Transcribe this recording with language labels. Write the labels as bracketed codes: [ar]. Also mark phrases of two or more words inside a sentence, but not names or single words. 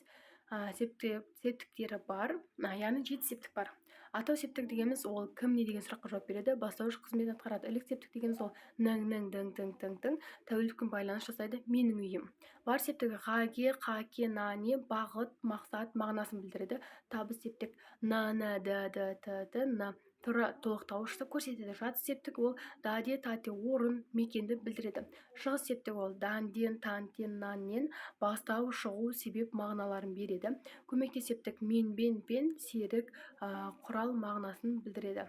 [kk] Септіктері бар, яғни жеті септік бар. Атау септік дегеніміз ол кім не деген сұраққа жауап береді, бастауыш қызметін атқарады. Ілік септік дегеніміз ол ның, дың, тың, тәуелдікпен байланыс жасайды, менің үйім. Бар септігі ғаге, қаке, на, не, бағыт, мақсат мағынасын білдіреді. Табыс септік на, д, т, на толықтауышты көрсетеді. Жатыс септік ол даде, тате, орын, мекенді білдіреді. Шығыс септік ол дан, ден, тан, тен, нан, нен, бастау, шығу, себеп мағыналарын береді. Көмектес септік мен, бен, пен, серік, құрал мағынасын білдіреді.